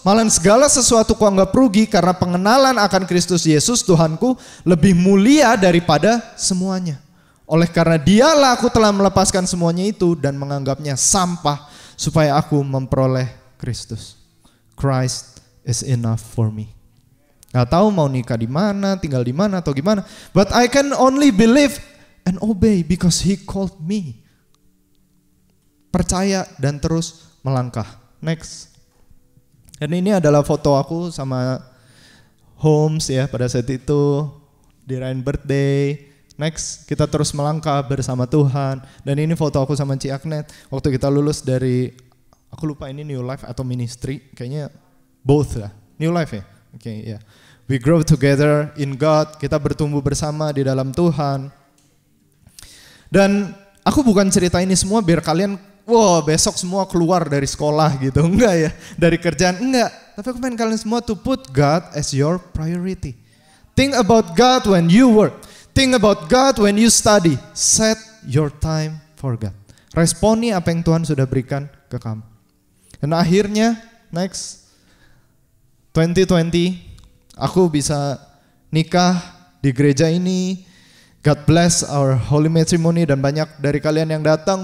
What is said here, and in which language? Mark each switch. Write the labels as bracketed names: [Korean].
[Indonesian] Malah segala sesuatu kuanggap rugi karena pengenalan akan Kristus Yesus Tuhanku lebih mulia daripada semuanya. Oleh karena Dialah aku telah melepaskan semuanya itu dan menganggapnya sampah supaya aku memperoleh Kristus. [English] Christ is enough for me. [Indonesian] Gak tahu mau nikah di mana, tinggal di mana atau gimana. [English] But I can only believe and obey because He called me. [Indonesian] Percaya dan terus melangkah. Next. Dan ini adalah foto aku sama Holmes ya pada saat itu di Ryan birthday. Next, kita terus melangkah bersama Tuhan. Dan ini foto aku sama Ci Agnet waktu kita lulus dari, aku lupa ini New Life atau Ministry, kayaknya both lah. New Life ya? Oke, ya. [English] We grow together in God, [Indonesian] kita bertumbuh bersama di dalam Tuhan. Dan aku bukan cerita ini semua biar kalian, wah besok semua keluar dari sekolah gitu, enggak ya, dari kerjaan, enggak. Tapi aku pengen kalian semua [English] to put God as your priority. Think about God when you work. Think about God when you study. Set your time for God. [Indonesian] Responi apa yang Tuhan sudah berikan ke kamu. Dan akhirnya, next, 2020, aku bisa nikah di gereja ini. [English] God bless our holy matrimony [Indonesian] dan banyak dari kalian yang datang.